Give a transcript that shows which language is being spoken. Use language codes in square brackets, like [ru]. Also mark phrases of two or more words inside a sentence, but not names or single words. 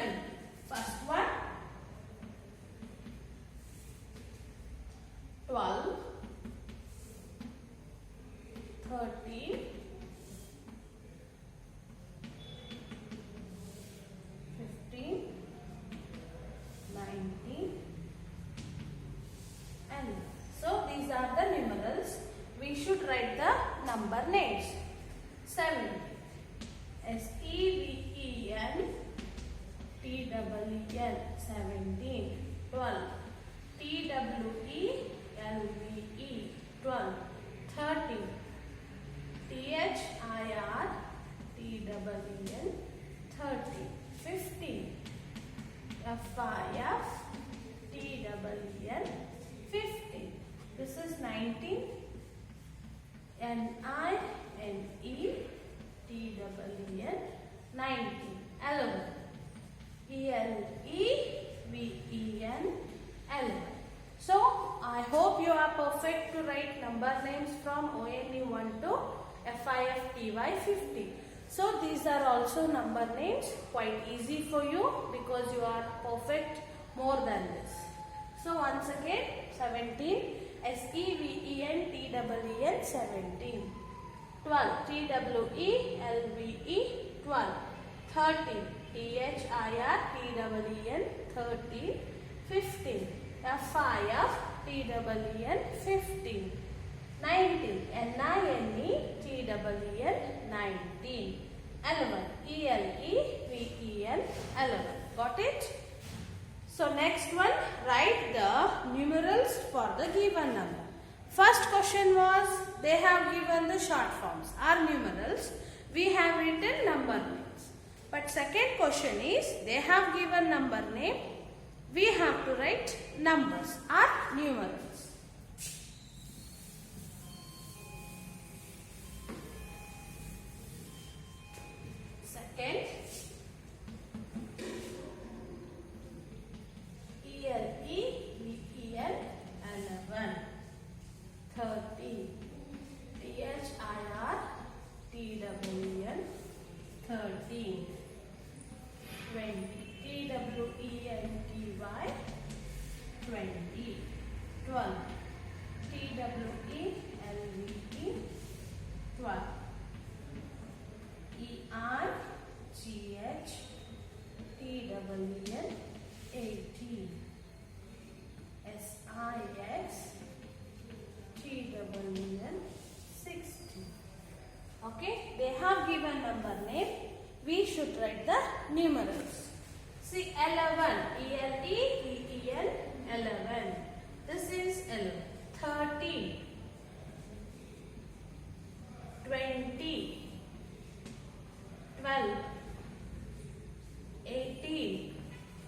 [en] First one, 12, 13, 15, 19, and so these are the numerals. We should write the number names. 7. S-E-V-E-N T-E-E-N 17. 12. T-W-E-L-V-E 12. 13. T-H-I-R-T-E-E-N 30. 15. F-I-F-T-E-E-N 15. This is 19. N-I-N-E-T-E-E-N 19. 11. E-L-E-V-E-N 11. So I hope you are perfect to write number names from ONE 1 to FIFTY 50. So these are also number names, quite easy for you because you are perfect more than this. So once again, 17. S-E-V-E-N-T-E-E-N 17. 12. T-W-E-L-V-E 12. 13. T-H-I-R-T-E-E-N 13. 15. F-I-F-T-E-E-N 15. 19. N-I-N-E-T-E-E-N 19. 11. E-L-E-V-E-N 11. Got it? So next one, write the numerals for the given number. First question was, they have given the short forms are numerals. We have written number names. But second question is, they have given number name. We have to write numbers are numerals. Second, E-L-E-V-E-N 11. 13. T-H-I-R-T-E-E-N 13. 20. T-W-E-N-T-Y 20. 12. T-W-E-L-V-E 12. E-I-G-H-T-W-E-N 18. S-I-X-T-W-E-N 60. Okay, they have given number name. We should write the numerals. See, 11. E-L-E-V-E-N 11. This is 11. 13. 20. 12. 18.